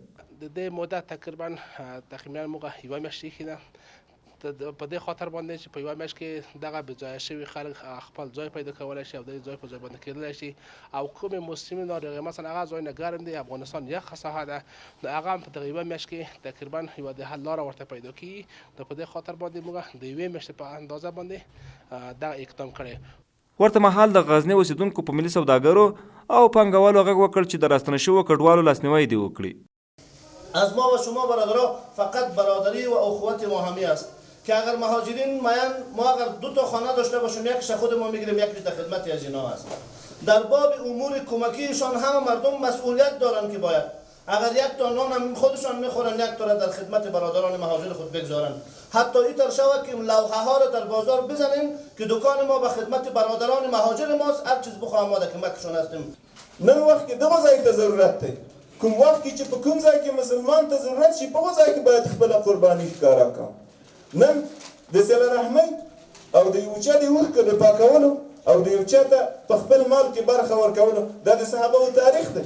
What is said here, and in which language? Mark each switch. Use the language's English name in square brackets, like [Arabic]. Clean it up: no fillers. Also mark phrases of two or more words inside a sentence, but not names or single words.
[Pashto] د دې موده تقریبا موږ یوه میاشت ایښې ده په دې خاطر باندې چې په یوه میاشت کې دغه بېځایه شوي خلک خپل ځای پیدا کولی شي او د ځای په ځای باندې کېدلی شي او کومې موسمي ناروغۍ مثلا هغه ځایونه ګرم دي افغانستان یخه ساحه ده نو هغه هم په دغه یوه میاشت کې تقریبا یوه د حل لاره ورته پیدا کېږي نو په دې خاطر باندې موږ د یوې میاشتې په اندازه باندې دغه اقدام کړی. ورته مهال د غزني اوسیدونکو په ملي سوداګرو او پانګوالو غږ وکړ چې د راستنه شوو کډوالو لاسنیوی دې وکړي. [Persian] از ما و شما برادرها فقط برادری و اخوت ما همی است که اگر مهاجرین میان ما اگر دو تا خانه داشته باشیم یکیش خود ما میگیریم یکیش در خدمت از اینا است. در باب امور کمکیشان همه مردم مسئولیت دارن که باید اگر یک تا نان خودشان میخورن یک تا را در خدمت برادران مهاجر خود بگذارن. حتی اینطور شود که لوحه ها را در بازار بزنیم که دکان ما به خدمت برادران مهاجر ماست هر چیز بخواهم ما در کمکشون هستیم. [Pashto] نن وخت کې دغه ځای ته ضرورت دی کوم وخت کې چې په کوم ځای کې مسلمان ته ضرورت شي په هغه ځای کې باید خپله قرباني ښکاره کړم. نن د صله رحمۍ او د یو چا د اوښکو د پاکولو او د یو چا ته په خپل مال کې برخه ورکولو دا د صحابهو تاریخ دی.